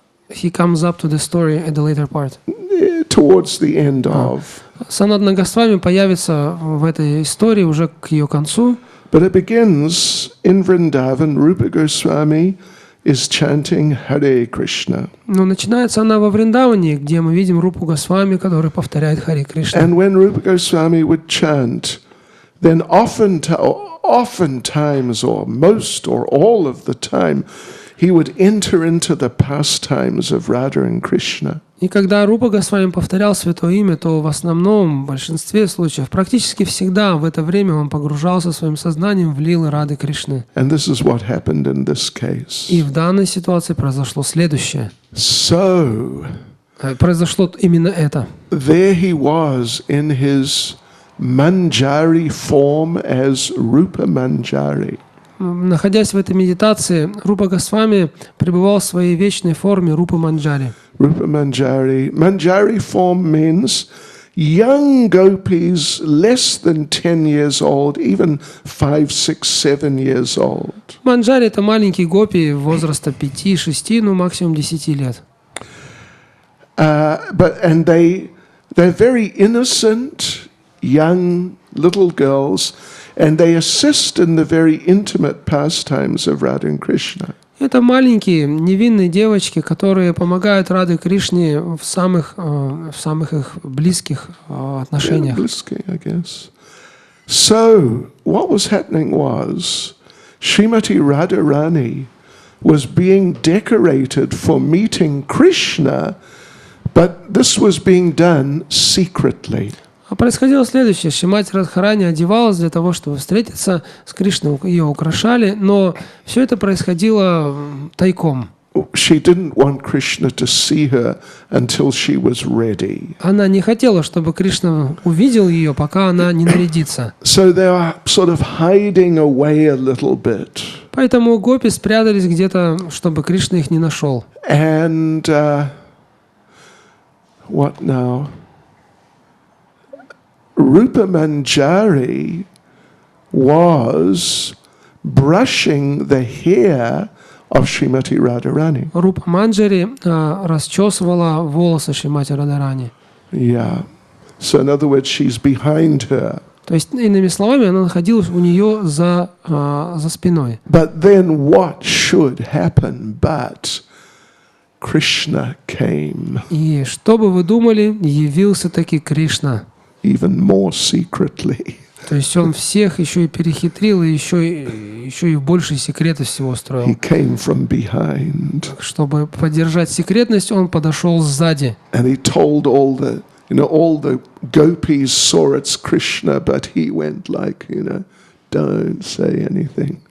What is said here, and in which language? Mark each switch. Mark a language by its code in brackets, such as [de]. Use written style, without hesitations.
[en] He comes up to the story at the later part. Towards the end of. [ru] Санатана Госвами появится в этой истории уже к ее концу. [en] But it begins in Vrindavan. Rupa Goswami is chanting Hare Krishna. [ru] Но начинается она во Вриндаване, где мы видим Рупу Госвами, который повторяет Харе Кришна. [en] And when Rupa Goswami would chant, then oftentimes or most or all of the time, he would enter into the pastimes of Radha and Krishna. [ru] И когда Рупа Госвами повторял Святое Имя, то в основном, в большинстве случаев, практически всегда в это время он погружался своим сознанием в лилы Рады Кришны. [en] And this is what happened in this case. [ru] И в данной ситуации произошло следующее. [en] So, [ru] Произошло именно это. [en] there he was in his Manjari form as Rupa Manjari. [ru] Находясь в этой медитации, Рупа Госвами пребывал в своей вечной форме Рупы Манджари. [en] Rupa Manjari. Manjari form means young gopis less than 10 years old, even 5, 6, 7 years old. [ru] Манджари — это маленькие гопи возраста 5, 6, ну максимум 10 лет. [en] And they're very innocent, young little girls, and they assist in the very intimate pastimes of Radha and Krishna. [ru] Это маленькие невинные девочки, которые помогают Раде Кришне в самых их близких отношениях. [en] I guess. So, what was happening was, Srimati Radharani was being decorated for meeting Krishna, but this was being done secretly. [ru] А происходило следующее. Шримати Радхарани одевалась для того, чтобы встретиться с Кришной. Ее украшали, но все это происходило тайком. [en] She didn't want Krishna to see her until she was ready. [ru] Она не хотела, чтобы Кришна увидел ее, пока она не нарядится. [en] So they are sort of hiding away a little bit. [ru] Поэтому гопи спрятались где-то, чтобы Кришна их не нашел. [en] And what now? Rupa Manjari was brushing the hair of Srimati Radharani. [ru] Рупа Манджари расчесывала волосы Шримати Радхарани. [en] Yeah. So in other words, she's behind her. [ru] То есть, иными словами, она находилась у нее за спиной. [en] But then what should happen? But Krishna came. [ru] И что бы вы думали, явился таки Кришна. [en] Even more secretly. [ru] То есть он всех еще и перехитрил, и еще и больше секретов всего [en] He [ru] строил. [en] came from behind. [ru] Чтобы поддержать секретность, он подошел сзади. [en] And he told all the gopis saw it's Krishna, but he went like, don't say anything.